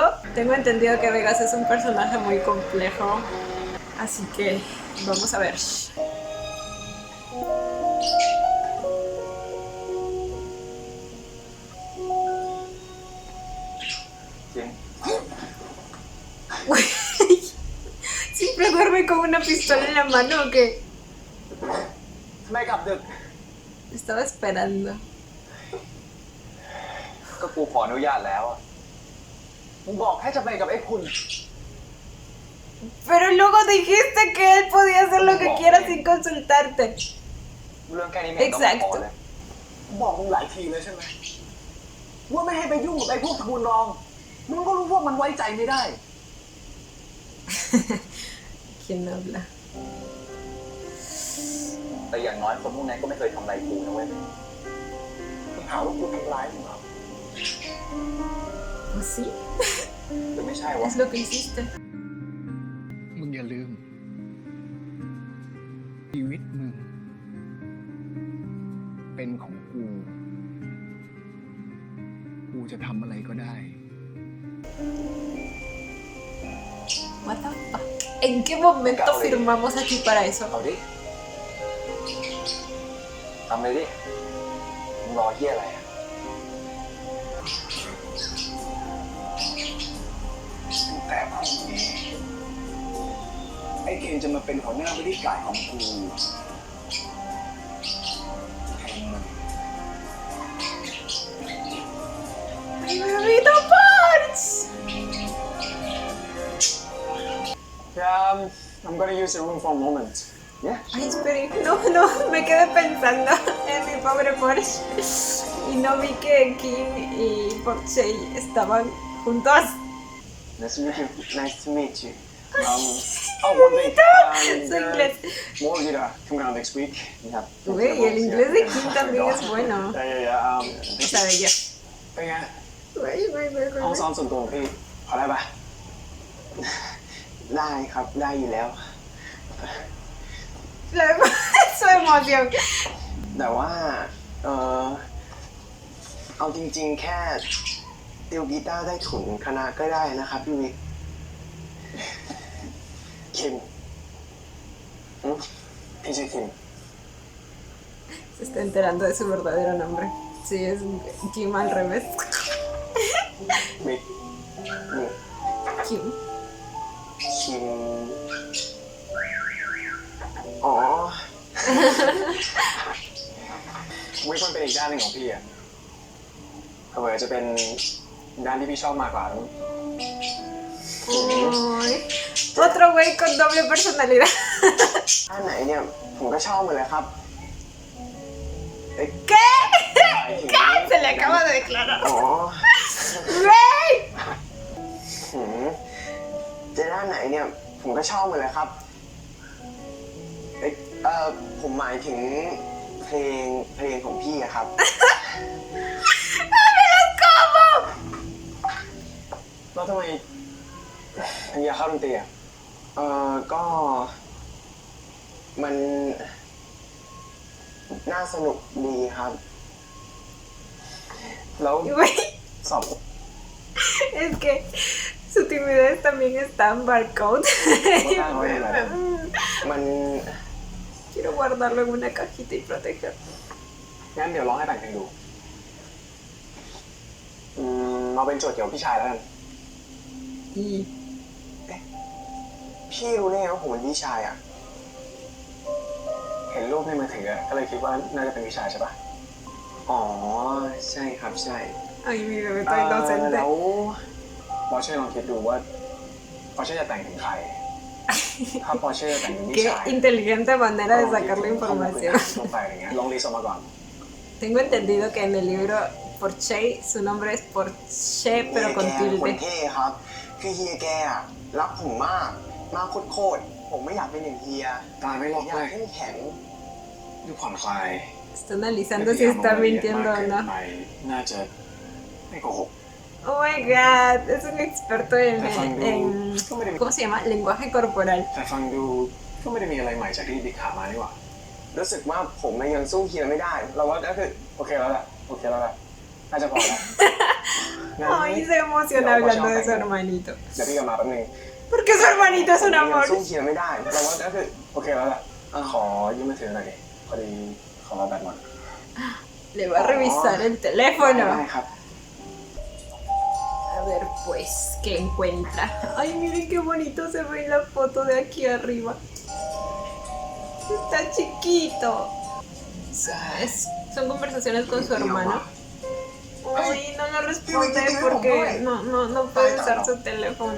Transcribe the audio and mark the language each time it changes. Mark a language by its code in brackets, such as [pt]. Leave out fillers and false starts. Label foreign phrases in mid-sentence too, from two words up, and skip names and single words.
[es] Tengo entendido que Vegas es un personaje muy complejo, así que vamos a ver. [th] จริง [es] Güey, ¿siempre duerme con una pistola en la mano o qué? [th] ทำไมกลับดึก [es] Estaba esperando. [th] ก็กูขออนุญาตแล้วอะมึงบอกแค่จะไปกับไอ้คุณ [es] Pero luego dijiste que él podía hacer lo que quiera sin consultarte. [th] เรื่องแค่นี้ไม่ต้องมาขอ [es] Exacto. [th] เลยบอกมึงหลายทีเลยใช่ไหมว่าไม่ให้ไปยุ่งกับไอ้พวกตระกูลรองมึงก็รู้ว่ามันไว้ใจไม่ได้ [es] ¿Quién habla? [th] แต่อย่างน้อยคนพวกนั้นก็ไม่เคยทำอะไรกูนะเว้ย มึงหาว่ากูทำร้ายมึงเหรอ [es] ¿Oh, sí? [th] หรือไม่ใช่วะ [es] Es lo que hiciste. [th] มึงอย่าลืม ชีวิตมึง เป็นของกู กูจะทำอะไรก็ได้ [en] What the fuck? [es] ¿En qué momento firmamos aquí para eso? [th] เอาดิทำเลยดิมึงรอเหี้ยอะไรอะ แต่พรุ่งนี้ไอ้เคนจะมาเป็นหัวหน้าบริการของกูแทนมึง [es] ¡Mi bebito Porsche! [en] I'm gonna use the room for a moment. Yeah. [es] Ay, espere, no, me quedé pensando en mi pobre Porsche y no vi que Kim y Porsche estaban juntos. [en] Nice to meet you. Nice to meet you. One thing. [es] Su inglés. [en] More Gita coming out next week. Yeah. [es] Güey, el inglés de Kim también es bueno. [en] Yeah. [es] O sea, de ella. [th] เป็นไง [es] Güey. [th] ห้องซ้อมส่วนตัวของพี่พอได้ปะ ได้ครับ ได้อยู่แล้ว [es] Su emoción. [th] แต่ว่า เอาจริงๆ แค่ติวกีตาร์ได้ถุนคณะก็ได้นะครับพี่วิกคิมพี่ชื่อคิม [es] Se está enterando de su verdadero nombre. Sí, es Kim al revés. [th] วิกนี่ Kim. คิมอ๋อ วิกมันเป็นอีกด้านหนึ่งของพี่อะเผื่อจะเป็นด้านที่พี่ชอบมากกว่า [es] Ay, otro güey con doble personalidad. [th] ด้านไหนเนี่ยผมก็ชอบหมดเลยครับ [es] ¿Qué? ¿Qué? Se le acaba de declarar. [th] อ๋อ [es] Güey. [th] จะด้านไหนเนี่ยผมก็ชอบหมดเลยครับผมหมายถึงเพลงของพี่อะครับ [es] ¿Cómo? [th] แล้วทำไมถึงอยากเข้าดนตรีอ่ะก็มันน่าสนุกดีครับ แล้ว [es] Güey, [th] สอบ [es] es que su timidez también está en barcode. [th] มัน [es] Quiero guardarlo en una cajita y protegerlo. [th] งั้นเดี๋ยวลองให้แต่งเพลงดูมาเป็นโจทย์เกี่ยวกับพี่ชายแล้วกัน [es] Y [th] พี่รู้ได้ไงว่าผมเป็นพี่ชายอ่ะ เห็นรูปในมือถือก็เลยคิดว่าน่าจะเป็นพี่ชายใช่ปะอ๋อใช่ครับใช่ [es] ay, mi bebé [th] แล้ [es] está inocente. [th] วปอเช่ลองคิดดูว่าปอเช่จะแต่งถึงใคร ถ้าปอเช่จะแต่งถึงพี่ [es] Qué [th] ชาย [es] inteligente manera de sacar la información. [th] ลงไปอย่างเงี้ยลองรีสออกมาก่อน [es] Tengo entendido que en el libro Porsche su nombre es Porsche pero con [th] คน [es] tilde. [th] เท่ครับ คือเฮียแกอะรักผมมากโคตรผมไม่อยากเป็นอย่างเฮียตายไม่รอดอยากเข้มแข็งดูผ่อนคลาย [es] Está analizando si está mintiendo o no. [th] น่าจะไม่โกหก [en] Oh my god, [es] es un experto en ¿cómo se llama? Lenguaje corporal. [th] แต่ฟังดูก็ไม่ได้มีอะไรใหม่จากที่บิ๊กขามานี่หว่ารู้สึกว่าผมยังสู้เฮียไม่ได้เราว่าก็คือโอเคแล้วแหละน่าจะพอแล้ว [es] Ay, se emociona hablando de su hermanito. [th] เดี๋ยวพี่กลับมาแป๊บนึง [es] Porque su hermanito es un [th] ยัง [es] amor. [th] สู้เฮียไม่ได้เราว่าก็คือโอเคแล้วแหละขอยืมมือถือหน่อยดิพอดีขอเราแบตหมด [es] Le va a revisar el teléfono. [th] ได้ครับ [es] A ver, pues, ¿qué encuentra? Ay, miren qué bonito se ve en la foto de aquí arriba. Está chiquito. Son conversaciones con su hermano. Ay, no lo responde porque no puede usar su teléfono.